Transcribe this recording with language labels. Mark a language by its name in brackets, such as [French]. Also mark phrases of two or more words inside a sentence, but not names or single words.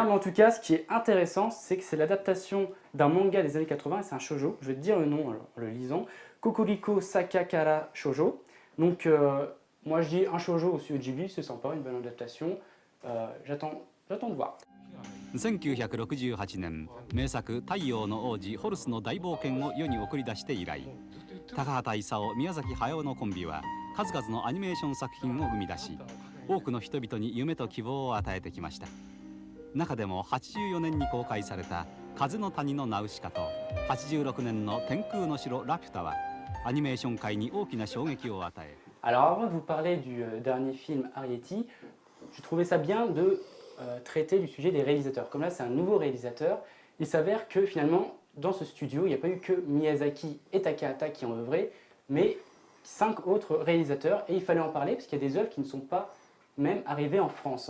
[French] Mais en tout cas, ce qui est intéressant, c'est que c'est l'adaptation d'un manga des années 80 et c'est un shoujo. Je vais te dire le nom en le lisant. Kokoriko Sakakara Shoujo. Donc, moi je dis un shoujo au studio Ghibli, c'est sympa, une bonne adaptation. J'attends de voir. [Japanese] 1968 年名作「太陽の王子ホルスの大冒険」を世に送り出して以来高畑勲宮崎駿のコンビは数々のアニメーション作品を生み出し多くの人々に夢と希望を与えてきました中でも84年に公開された「風の谷のナウシカ」と86年の「天空の城ラピュタ」はアニメーション界に大きな衝撃を与え [French] Alors avant de vous parler du dernier film Arrietty, je trouvais ça bien de traiter du sujet des réalisateurs. Comme là c'est un nouveau réalisateur, il s'avère que finalement dans ce studio il n'y a pas eu que Miyazaki et Takahata qui ont œuvré, mais 5 autres réalisateurs et il fallait en parler parce qu'il y a des œuvres qui ne sont pas même arrivées en France.